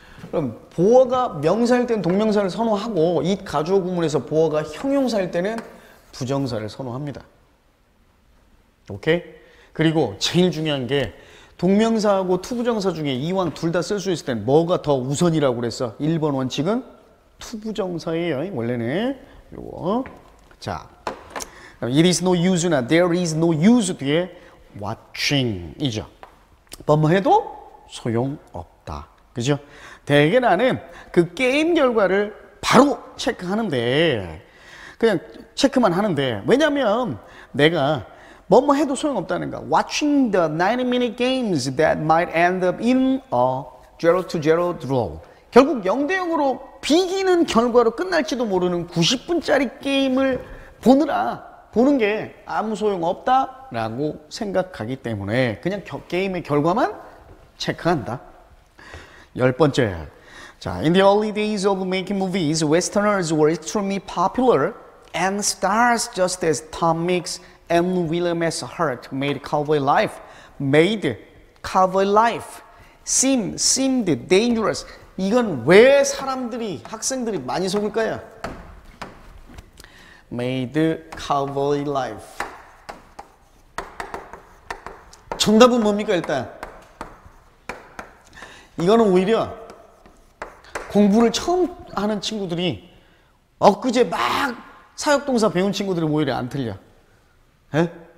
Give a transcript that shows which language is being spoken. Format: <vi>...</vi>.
<ko>그럼 보어가 명사일 때는 동명사를 선호하고 이 가주어 구문에서 보어가 형용사일 때는 부정사를 선호합니다. 오케이? 그리고 제일 중요한 게 동명사하고 투부정사 중에 이왕 둘 다 쓸 수 있을 땐 뭐가 더 우선이라고 그랬어? 1번 원칙은 투부정사예요. 원래는 요거. 자, it is no use나</ko> <en>there is no use</en> <ko>뒤에 watching이죠. 뭐뭐해도 소용없다. 그죠? 대개 나는 그 게임 결과를 바로 체크하는데 그냥 체크만 하는데 왜냐면 내가 뭐뭐 해도 소용없다는 거.</ko> <en>Watching the 90-minute games that might end up in a 0-0 draw.</en> <ko>결국 0대0으로 비기는 결과로 끝날지도 모르는 90분짜리 게임을 보는 게 아무 소용없다라고 생각하기 때문에 그냥 게임의 결과만 체크한다. 10번째.</ko> <en>자, in the early days of making movies, Westerners were extremely popular and stars just as Tom Mix and William S. Hurt made cowboy life seemed dangerous.</en> <ko>이건 왜 학생들이 많이 속을까요?</ko> <en>Made cowboy life.</en> <ko>정답은 뭡니까 일단? 이거는 오히려 공부를 처음 하는 친구들이 엊그제 막 사역동사 배운 친구들은 오히려 안 틀려. 에?</ko>